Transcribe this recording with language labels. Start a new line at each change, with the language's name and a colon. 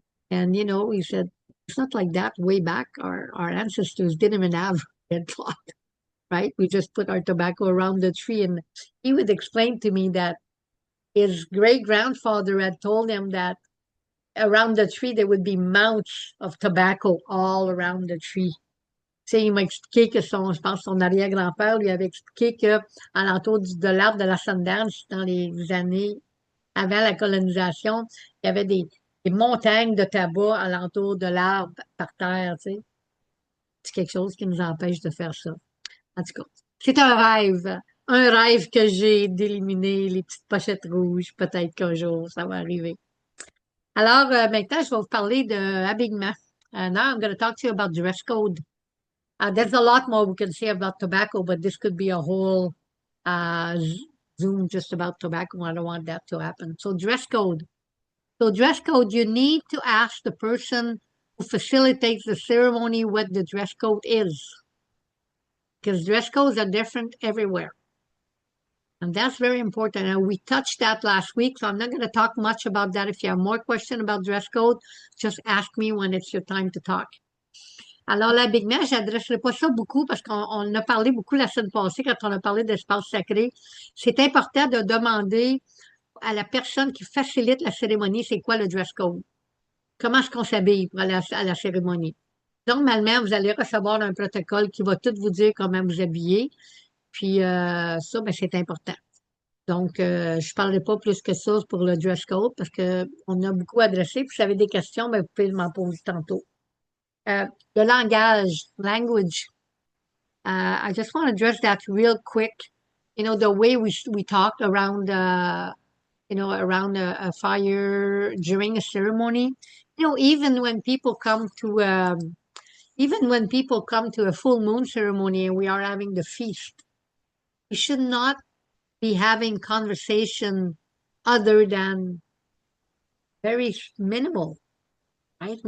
English: And he said, it's not like that. Way back, our ancestors didn't even have red cloth, right? We just put our tobacco around the tree. And he would explain to me that his great grandfather had told him that around the tree there would be mounts of tobacco all around the tree.
French: Tu sais, il m'a expliqué que je pense, son arrière-grand-père lui avait expliqué que alentour de l'arbre de la Sundance, dans les années avant la colonisation, il y avait des montagnes de tabac alentour de l'arbre par terre, tu sais. C'est quelque chose qui nous empêche de faire ça. En tout cas, c'est un rêve que j'ai d'éliminer les petites pochettes rouges. Peut-être qu'un jour, ça va arriver. Alors, maintenant, je vais vous parler de habillement.
English: Now I'm going to talk to you about dress code. There's a lot more we can say about tobacco, but this could be a whole Zoom just about tobacco. I don't want that to happen. So dress code. So dress code, you need to ask the person who facilitates the ceremony what the dress code is. Because dress codes are different everywhere. And that's very important. And we touched that last week, so I'm not going to talk much about that. If you have more questions about dress code, just ask me when it's your time to talk.
French: Alors, l'habillement, je n'adresserai pas ça beaucoup parce qu'on en a parlé beaucoup la semaine passée quand on a parlé d'espace sacré. C'est important de demander à la personne qui facilite la cérémonie, c'est quoi le dress code? Comment est-ce qu'on s'habille pour aller à la cérémonie? Normalement, vous allez recevoir un protocole qui va tout vous dire comment vous habiller. Puis ça, ben, c'est important. Donc, je ne parlerai pas plus que ça pour le dress code parce qu'on a beaucoup adressé. Puis si vous avez des questions, ben, vous pouvez m'en poser tantôt. Le langage, language.
English: I just want to address that real quick. The way we talk around, around a fire during a ceremony. Even when people come to, a full moon ceremony and we are having the feast, we should not be having conversation other than very minimal, right?